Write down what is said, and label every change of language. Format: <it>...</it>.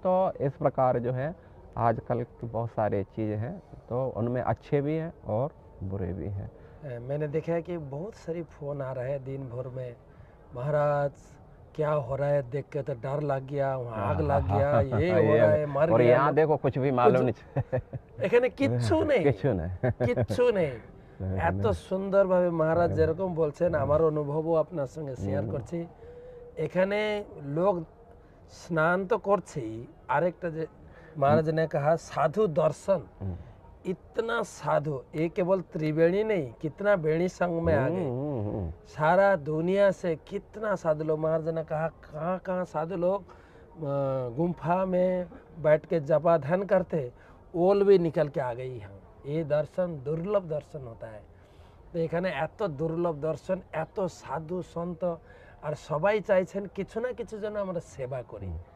<hi>तो इस प्रकार जो है आजकल की बहुत सारी चीज़ें हैं, तो उनमें अच्छे भी हैं और बुरे भी हैं। मैंने देखा है कि बहुत सारी फ़ोन आ रहे हैं दिन भर में, महाराज क्या हो रहा है देख के तो डर लग गया, वहाँ आग लग गया, ये हो रहा है, मर और गया। यहाँ देखो कुछ भी मालूम नहीं,</hi> <bn>এখানে কিচ্ছু নেই, কিচ্ছু নেই। এত সুন্দরভাবে মহারাজ যেরকম বলছেন, আমার অনুভবও আপনার সঙ্গে শেয়ার করছি। এখানে লোক স্নান তো করছেই, आरेकटा जे</bn> <hi>महाराज ने कहा साधु दर्शन, इतना साधु, ये केवल त्रिवेणी नहीं, कितना बेणी संघ में आ गए, सारा दुनिया से कितना साधु लोग। महाराज ने कहा कहाँ कहाँ साधु लोग गुम्फा में बैठ के जपा ध्यान करते, ओल भी निकल के आ गई यहाँ। ये दर्शन दुर्लभ दर्शन होता है।</hi> <bn>तो এখানে এত দুর্লভ দর্শন, এত সাধু সন্ত, আর সবাই চাইছেন কিছু না কিছু যেন আমরা সেবা করি।</bn>